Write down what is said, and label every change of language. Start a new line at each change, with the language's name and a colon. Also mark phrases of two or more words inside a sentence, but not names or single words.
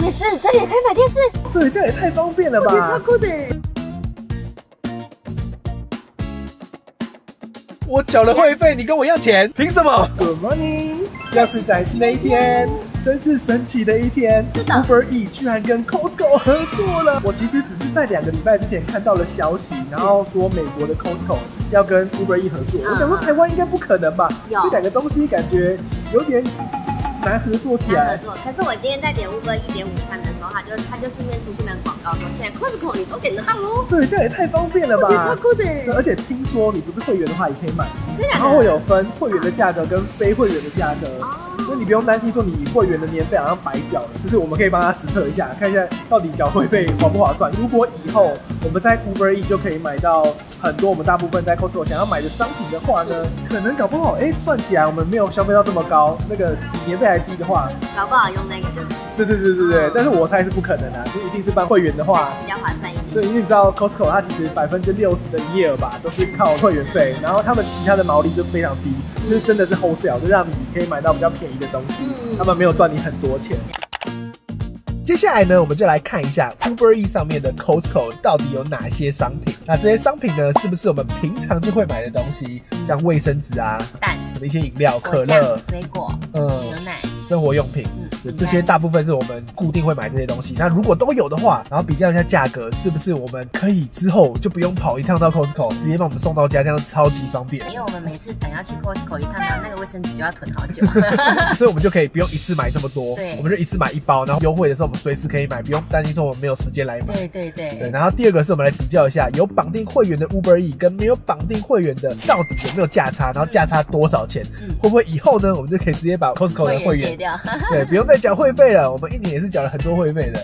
Chinese: 視，這裡也可以買電視。對，這也太方便了吧！超酷的。我繳了會費，你跟我要錢，憑什麼 ？
English: Good morning，
Chinese: 要是展示那一天，真是神奇的一天。是的，Uber Eats 居然跟 Costco 合作了。我其實只是在2個禮拜之前看到了消息，然後說美國的 Costco 要跟 Uber Eats 合作。我想說台灣應該不可能吧？這2個東西感覺有點難合作起來。可是我今天在點 Uber Eats 點午餐的时候，他就市面出去那個廣告說，現在 Costco 你都點得到嘍。对，這也太方便了吧！超酷的。而且聽說你不是會員的話也可以買，然後會有分會員的價格跟非會員的價格。所以你不用擔心說你會員的年費好像白繳了，就是我們可以幫他實測一下，看一下到底繳會費划不划算。如果以後我們在 Uber Eats 就可以買到很多我們大部分在 Costco 想要買的商品的話呢，可能搞不好算起來我們沒有消費到這麼高，那個比年費還低的話，搞不好用那個就對。但是我猜是不可能啊，就一定是辦會員的話比較划算一點。對，因為你知道 Costco 它其實60%的營業額吧都是靠會員費，然後他們其他的毛利就非常低，就是真的是 wholesale，就讓你可以買到比較便宜的東西，他們沒有賺你很多錢。接下來呢，我們就來看一下 Uber Eats 上面的 Costco 到底有哪些商品。那這些商品呢，是不是我們平常就會買的東西？像衛生紙啊、蛋、一些飲料、可樂、水果、牛奶、生活用品，這些大部分是我們固定會買這些東西。那如果都有的話，然後比較一下價格，是不是我們可以之後就不用跑一趟到 Costco， 直接帮我們送到家，這樣超級方便。因為我們每次等要去 Costco 一趟，然後那個衛生紙就要囤好久，所以我們就可以不用一次買這麼多，對，我們就一次買1包，然後優惠的時候我們隨時可以買，不用擔心說我們沒有時間來買。对。然後第二個是我們來比較一下有綁定會員的 Uber Eats 跟沒有綁定會員的到底有沒有價差，然後價差多少錢，會不會以後呢我們就可以直接把 Costco 的會員戒掉，對，不用再繳會費了。我們1年也是繳了很多會費的。